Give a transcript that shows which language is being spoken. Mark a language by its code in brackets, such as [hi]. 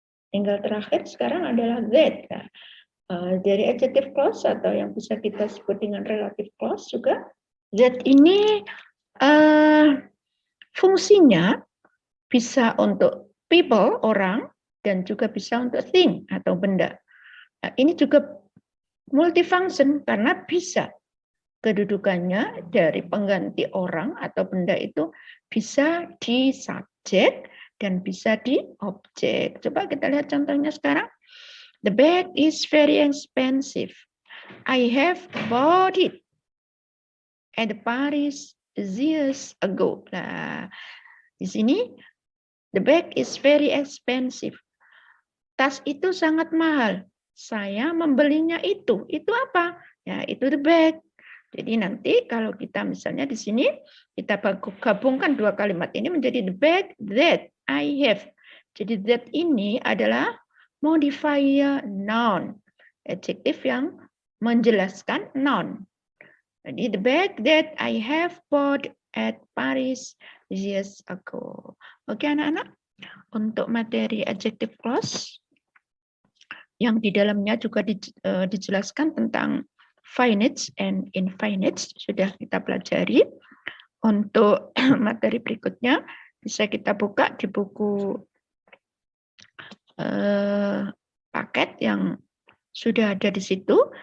[id] Tinggal terakhir sekarang adalah that. Nah, dari adjective clause atau yang bisa kita sebut dengan relative clause juga, that ini fungsinya bisa untuk people, orang, dan juga bisa untuk thing atau benda. Nah, ini juga multifunction karena bisa kedudukannya dari pengganti orang atau benda itu bisa di subjek dan bisa di objek. Coba kita lihat contohnya sekarang. [en] The bag is very expensive. I have bought it at Paris years ago. [id] Nah, di sini [en] the bag is very expensive. [id] Tas itu sangat mahal. Saya membelinya itu. Itu apa? Ya, itu [en] the bag. [id] Jadi nanti kalau kita misalnya di sini kita gabungkan dua kalimat ini menjadi [en] the bag that I have. [id] Jadi that ini adalah modifier noun, adjektif yang menjelaskan noun. Jadi [en] the bag that I have bought at Paris years ago. [id] Oke anak-anak, untuk materi adjective clause yang di dalamnya juga dijelaskan tentang [en] finite and infinite [id] sudah kita pelajari. Untuk materi berikutnya bisa kita buka di buku paket yang sudah ada di situ.